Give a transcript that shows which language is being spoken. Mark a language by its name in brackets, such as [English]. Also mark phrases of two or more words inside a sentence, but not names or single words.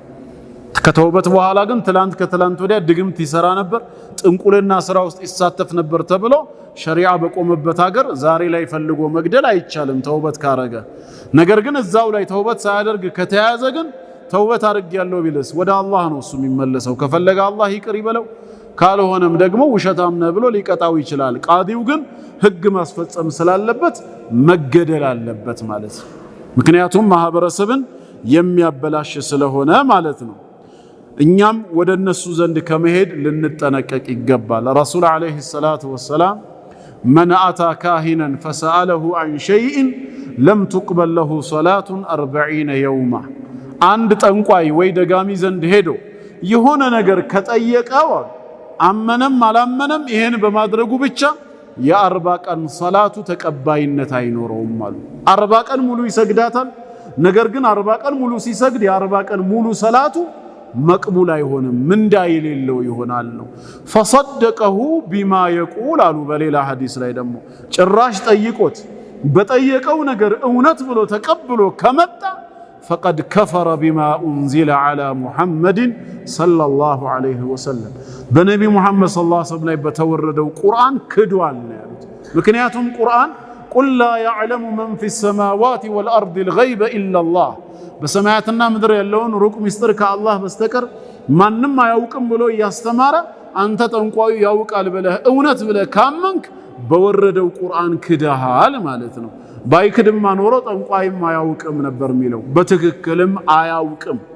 [Amharic] ከተውበት በኋላ ግን ከትላንት ወዲያ ድግምት ይሰራ ነበር ጥንቁልና ስራ ውስጥ ይሳተፍ ነበር ተብሎ ሸሪዓ በቆመበት ሀገር ዛሬ ላይ ፈልጎ መግደል አይቻልም ተውበት ካረገ ነገር ግን እዛው ላይ ተውበት ሳያደርግ ከተያዘ ግን ተውበት አድርጌያለሁ ቢልስ ወደ አላህ ነው እሱ የሚመለሰው ከፈለገ አላህ ይቅር ይበለው ካልሆነም ደግሞ ውሸታም ነው ብሎ ሊቀጣው ይችላል ቃዲው ግን ህግ ማስፈጸም ስላለበት መገደል አለበት ማለት ምክንያቱም ማህበረሰብን የሚያበላሽ ስለሆነ ማለት ነው እኛም ወደ እነሱ ዘንድ ከመሄድ ልንጠነቀቅ ይገባል [Arabic] رسول عليه الصلاة والسلام من أتى كاهنا فسأله عن شيء لم تقبل له صلاة 40 يوما عند [Amharic] ጠንቋይ ወይ ደጋሚ ዘንድ ሄዶ የሆነ ነገር ከጠየቀው አመነም አላመነም ይሄን በማድረጉ ብቻ የ40 ቀን ሶላቱ ተቀባይነት አይኖረውም አሉ 40 ቀን ሙሉ ይሰግዳታል ነገር ግን 40 ቀን ሙሉ ሲሰግድ የ40 ቀን ሙሉ ሶላቱ መቅቡል አይሆንም ምንዳ የሌለው ይሆናል ነው [Arabic] فصدقه بما يقول [Amharic] አሉ በሌላ ሐዲስ ላይ ደግሞ ጭራሽ ጠይቆት በጠየቀው ነገር እውነት ብሎ ተቀብሎ ከመጣ [Arabic] فقد كفر بما أنزل على محمد صلى الله عليه وسلم بنبي محمد صلى الله عليه وسلم [Amharic] ላይ በተወረደው ቁርአን ክዷል ነው ምክንያቱም ቁርአን [Arabic] قل لا يعلم من في السماوات والأرض الغيب إلا الله [Amharic] በሰማያትና ምድር ያለውን ሩቅ ሚስጥር ከአላህ በስተቀር ማንንም አያውቅም ብሎ ያስተማረ አንተ ጠንቋዩ ያውቃል ብለህ እውነት ብለህ ካመንክ በወረደው ቁርአን ክደሃል ማለት ነው ባይክድማ ኖሮ ጠንቋይም አያውቅም ነበር የሚለው በትክክልም አያውቅም